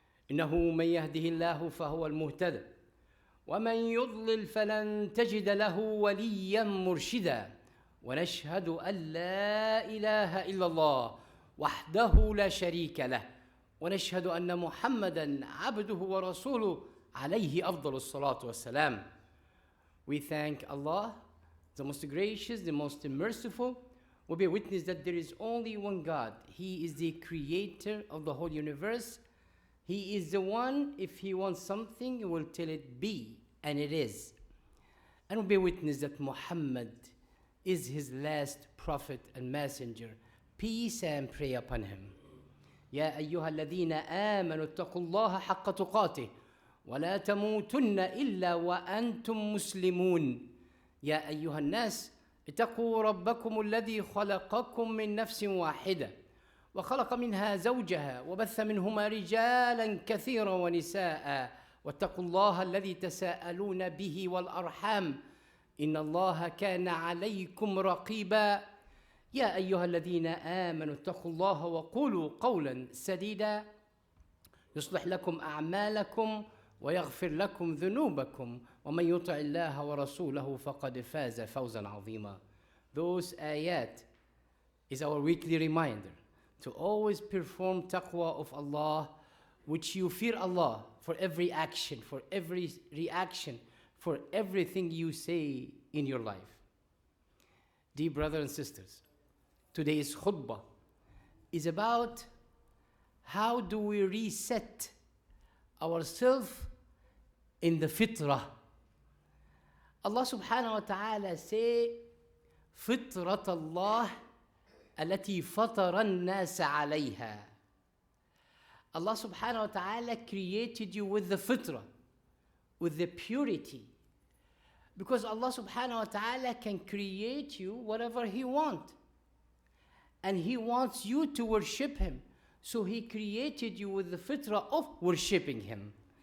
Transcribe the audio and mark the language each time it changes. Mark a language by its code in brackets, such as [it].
[ar] إنه من يهده الله فهو المهتدى ومن يضلل فلن تجد له وليا مرشدا ونشهد أن لا إله إلا الله وحده لا شريك له ونشهد أن محمدًا عبده ورسوله عليه أفضل الصلاة والسلام. [en] We thank Allah, the most gracious, the most merciful. We bear witness that there is only one God. He is the creator of the whole universe. He is the one, if He wants something, He will tell it be, and it is. And we bear witness that Muhammad is His last prophet and messenger. Peace and prayer upon him. [ar] يا أيها الذين آمنوا اتقوا الله حق تقاته ولا تموتن إلا وأنتم مسلمون يا أيها الناس اتقوا ربكم الذي خلقكم من نفس واحدة وخلق منها زوجها وبث منهما رجالا كثيرا ونساء واتقوا الله الذي تساءلون به والأرحام إن الله كان عليكم رقيبا يا أيها الذين آمنوا اتقوا الله وقولوا قولا سديدا يصلح لكم أعمالكم ويغفر لكم ذنوبكم ومن يطع الله ورسوله فقد فاز فوزا عظيما. [en] Those ayat is our weekly reminder to always perform taqwa of Allah, which you fear Allah for every action, for every reaction, for everything you say in your life. Dear brothers and sisters, today's khutbah is about how do we reset ourselves in the fitrah. [ar] Allah subhanahu wa ta'ala [en] say, [ar] فطرة الله التي فطر الناس عليها. [en] Allah subhanahu wa ta'ala created you with the fitrah, with the purity. Because Allah subhanahu wa ta'ala can create you whatever He wants. And He wants you to worship Him. So He created you with the fitrah of worshiping Him.